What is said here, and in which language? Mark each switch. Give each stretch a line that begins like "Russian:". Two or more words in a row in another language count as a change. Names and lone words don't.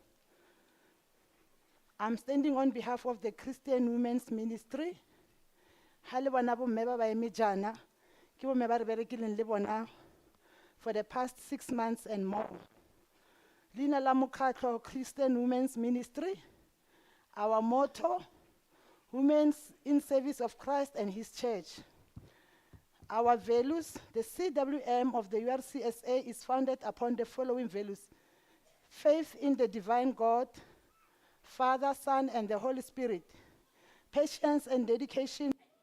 English: I'm standing on behalf of the Christian Women's Ministry.
Tswana: Ha le bona bomme ba ba eme jana ke bomme ba re berekileng le bona
English: for the past 6 months and more.
Tswana: Leina la mokgatlo Christian Women's Ministry.
English: Our motto, Women in Service of Christ and His Church. Our values, the CWM of the URCSA is founded upon the following values: faith in the divine God, Father, Son, and the Holy Spirit, patience and dedication,